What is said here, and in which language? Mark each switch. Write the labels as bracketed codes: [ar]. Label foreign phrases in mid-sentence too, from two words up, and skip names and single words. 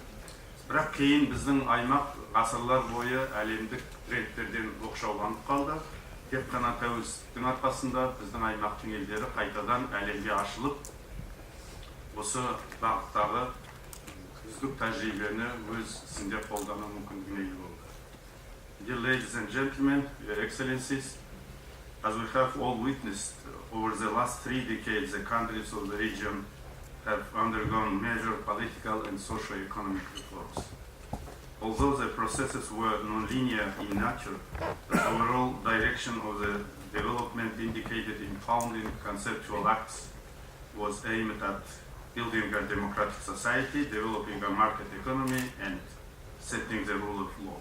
[kk] Бірақ кейін біздің аймақ ғасырлар бойы әлемдік трендтерден оқшауланып қалды. Тек қана тәуелсіздіктің арқасында біздің аймақтың елдері қайтадан әлемге ашылып, осы бағыттағы үздік тәжірибені өз ісінде қолдану мүмкіндігіне ие болды. [en] Dear ladies and gentlemen, your excellencies, as we have all witnessed over the last 3 decades, the countries of the region have undergone major political and socio-economic reforms. Although the processes were non-linear in nature, the overall direction of the development indicated in founding conceptual acts was aimed at building a democratic society, developing a market economy, and setting the rule of law.